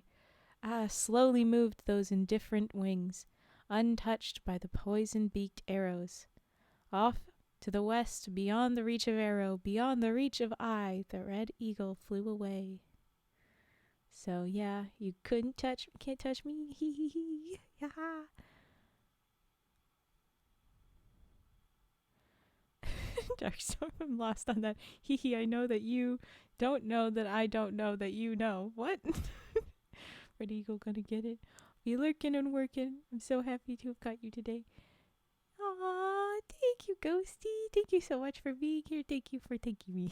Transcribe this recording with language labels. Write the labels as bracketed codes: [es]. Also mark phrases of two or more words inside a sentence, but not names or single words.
[en] Slowly moved those indifferent wings, untouched by the poison-beaked arrows. Off to the west, beyond the reach of arrow, beyond the reach of eye, the red eagle flew away. So yeah, you can't touch me, hee hee hee, ha ha. Darkstorm, I'm lost on that. Hee hee, I know that you don't know that I don't know that you know. What? Red eagle gonna get it. We lurking and working. I'm so happy to have caught you today. Aw, thank you, Ghosty. Thank you so much for being here. Thank you for thanking me.